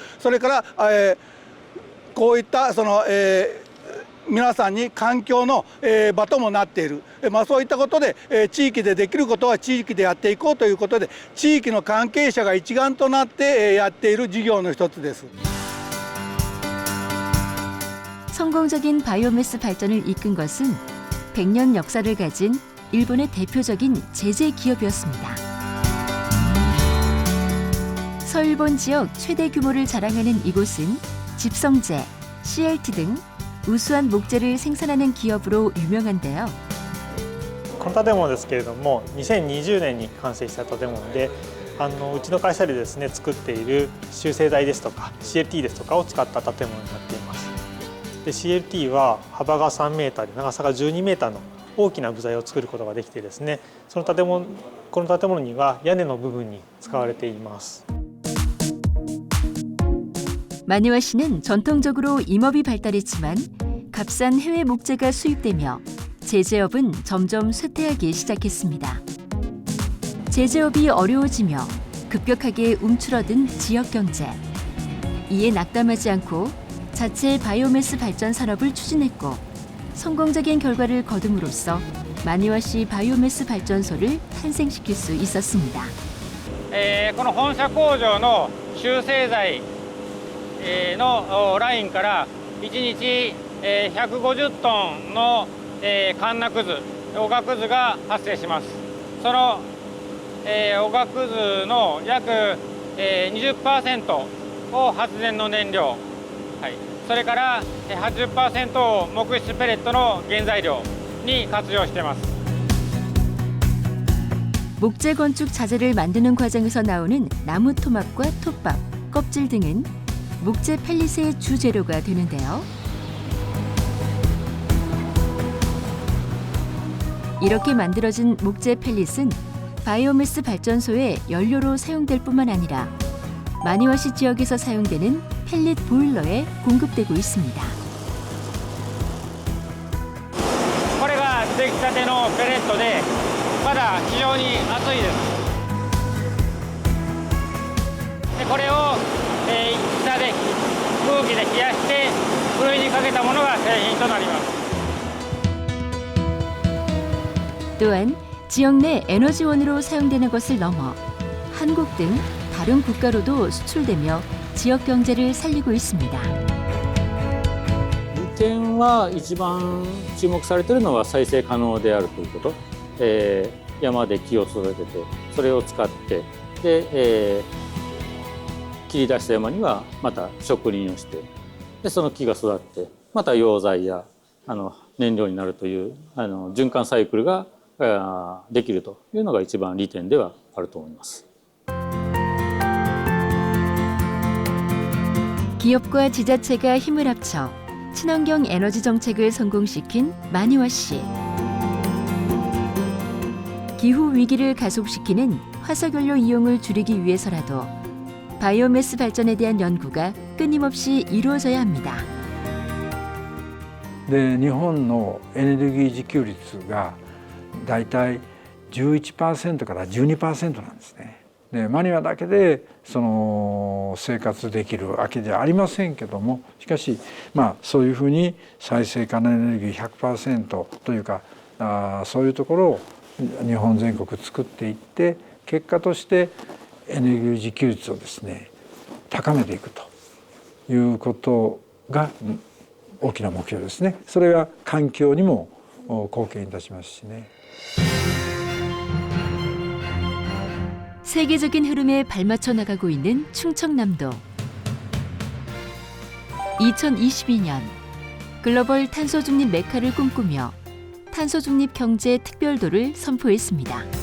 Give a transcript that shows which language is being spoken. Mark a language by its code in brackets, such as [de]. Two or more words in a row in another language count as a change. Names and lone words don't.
[ja] それから、こういった皆さんに環境の、場ともなっている、そういったことで、地域でできることは地域でやっていこうということで地域の関係者が一丸となって、やっている事業の一つです。 [ko] 성공적인 바이오매스 발전을 이끈 것은 100년 역사를 가진 일본의 대표적인 제재 기업이었습니다. 서일본 지역 최대 규모를 자랑하는 이곳은 집성재, CLT 등 우수한 목재를 생산하는 기업으로 유명한데요. [ja] この建物ですけれども、2020年に完成した建物で、うちの会社でですね作っている集成材ですとか CLT ですとかを使った建物になっています。で CLT は幅が3メーターで長さが12メーターの大きな部材を作ることができてですね、この建物には屋根の部分に使われています。 [ko] 마니와시는 전통적으로 임업이 발달했지만 값싼 해외 목재가 수입되며 제재업은 점점 쇠퇴하기 시작했습니다. 제재업이 어려워지며 급격하게 움츠러든 지역 경제. 이에 낙담하지 않고 자체 바이오매스 발전 산업을 추진했고 성공적인 결과를 거둠으로써 마니와시 바이오매스 발전소를 탄생시킬 수 있었습니다. [ja] この本社工場の集成材のラインから1日150トンのかんなくず、おがくずが発生します。そのおがくずの約20% を発電の燃料、それから80% を木質ペレットの原材料に活用しています。 [ko] 목재 건축 자재를 만드는 과정에서 나오는 나무 토막과 톱밥, 껍질 등은 목재 펠릿의 주재료가 되는데요. 이렇게 만들어진 목재 펠릿은 바이오매스 발전소의 연료로 사용될 뿐만 아니라 마니와시 지역에서 사용되는 펠릿 보일러에 공급되고 있습니다. [ja] これが出来たてのペレットでまだ非常に熱いです。でこれを下で空気で冷やしてふるいにかけたものが製品となります。 [ko] 또한 지역 내 에너지원으로 사용되는 것을 넘어 한국 등 다른 국가로도 수출되며 지역 경제를 살리고 있습니다. [ja] 点は一番注目されているのは再生可能であるということ、山で木を育ててそれを使ってで、切り出した山にはまた植林をして、でその木が育ってまた溶剤や燃料になるという循環サイクルができるというのが一番利点ではあると思います。 [ko] 기업과 지자체가 힘을 합쳐 친환경 에너지 정책을 성공시킨 마니와 씨. 기후 위기를 가속시키는 화석연료 이용을 줄이기 위해서라도 바이오매스 발전에 대한 연구가 끊임없이 이루어져야 합니다. [ja] で日本のエネルギー自給率がだいたい 11% から 12% なんですね。でマニワだけでその生活できるわけじゃありませんけども、しかしそういうふうに再生可能エネルギー 100% というかそういうところを日本全国作っていって、結果としてエネルギー自給率をですね高めていくということが大きな目標ですね。それは環境にも貢献いたしますしね。 [ko] 세계적인 흐름에 발맞춰 나가고 있는 충청남도. 2022년 글로벌 탄소 중립 메카를 꿈꾸며 탄소 중립 경제 특별도를 선포했습니다.